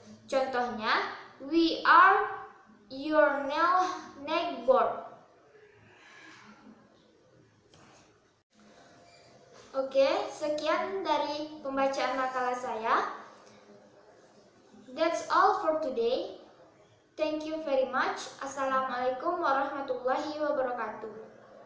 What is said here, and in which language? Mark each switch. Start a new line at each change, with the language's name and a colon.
Indonesian: Contohnya,
English: we are your neighbor.
Indonesian: Oke, sekian dari pembacaan makalah saya.
English: That's all for today. Thank you very much.
Arabic: Assalamualaikum warahmatullahi wabarakatuh.